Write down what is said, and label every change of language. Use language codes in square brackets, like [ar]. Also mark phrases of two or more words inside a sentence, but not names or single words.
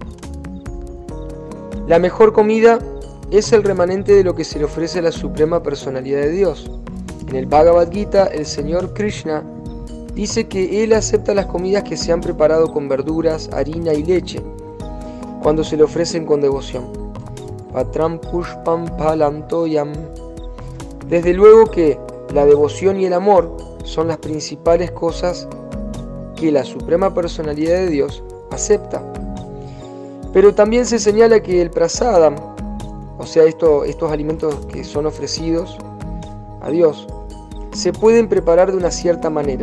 [es] La mejor comida es el remanente de lo que se le ofrece a la Suprema Personalidad de Dios. En el Bhagavad Gita, el Señor Krishna dice que Él acepta las comidas que se han preparado con verduras, harina y leche, cuando se le ofrecen con devoción. [sa] पत्रं पुष्पं फलं तोयं. [es] Desde luego que la devoción y el amor son las principales cosas que la Suprema Personalidad de Dios acepta. Pero también se señala que el prasadam, o sea, estos alimentos que son ofrecidos a Dios, se pueden preparar de una cierta manera.